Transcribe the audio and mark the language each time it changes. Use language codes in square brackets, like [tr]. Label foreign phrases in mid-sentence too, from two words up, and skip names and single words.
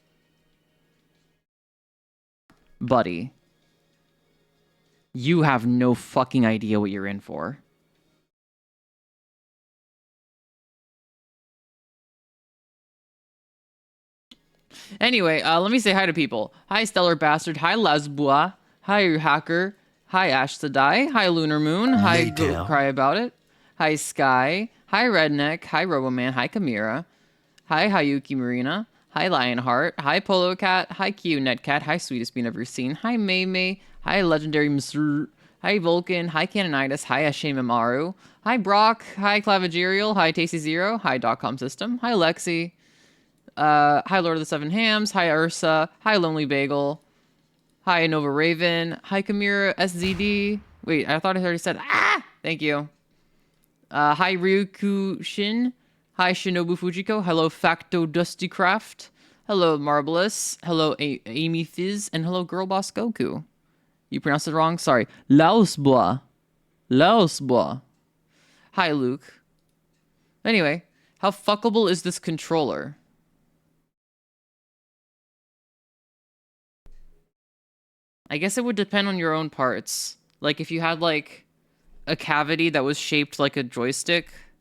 [en] Buddy, you have no fucking idea what you're in for. Anyway, let me say hi to people. Hi, Stellar Bastard. Hi, Lesbua. Hi, Hacker. Hi, Ash Sedai. Hi, Lunar Moon. Hi, Cry About It. Hi, Sky. Hi, Redneck. Hi, Roboman. Hi, Kamira. Hi, Hayuki Marina. Hi, Lionheart. Hi, Polo Cat. Hi, Q Netcat. Hi, Sweetest Bean Ever Seen. Hi, May May. Hi, Legendary Mr. Hi, Vulcan. Hi, Canonitis. Hi, Ashame Hi, Brock. Hi, Clavigerial. Hi, Tasty Zero. Hi, Dotcom System. Hi, Lexi. Hi, Lord of the Seven Hams. Hi, Ursa. Hi, Lonely Bagel. Hi, Nova Raven. Hi, Kamira SZD. Wait, I thought I already said, ah! Thank you. Hi, Ryuku Shin. Hi, Shinobu Fujiko. Hello, Facto Dusty Craft. Hello, Marvelous. Hello, Amy Fizz. And hello, Girl Boss Goku. You pronounced it wrong? Sorry. Laosbois. Laosbois. Hi, Luke. Anyway, how fuckable is this controller? I guess it would depend on your own parts. Like, if you had, like, a cavity that was shaped like a joystick.